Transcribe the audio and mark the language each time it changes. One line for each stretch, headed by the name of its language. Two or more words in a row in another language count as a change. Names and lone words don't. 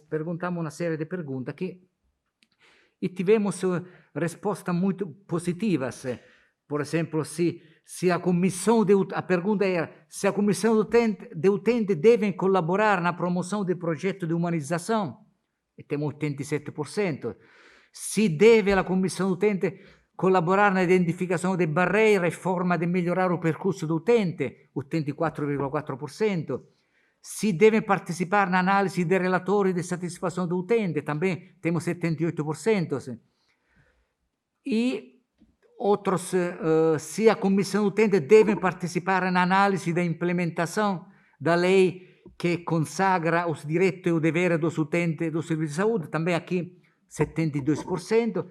Portuguese: Perguntamos uma série de perguntas e tivemos respostas muito positivas. Por exemplo, se a comissão a pergunta era se a comissão de utentes devem colaborar na promoção de projetos de humanização. e temos 87%.
Italian: Se deve la commissione utente collaborare nell'identificazione delle barriere e forma di migliorare il percorso d'utente, 84,4%. Si deve partecipare nell'analisi dei relatori di soddisfazione dell'utente,
Portuguese: também temos 78%. E outros, se a comissão utente deve participar na análise da implementação da lei que consagra os direitos e o dever dos utentes do serviço de saúde, também aqui 72%.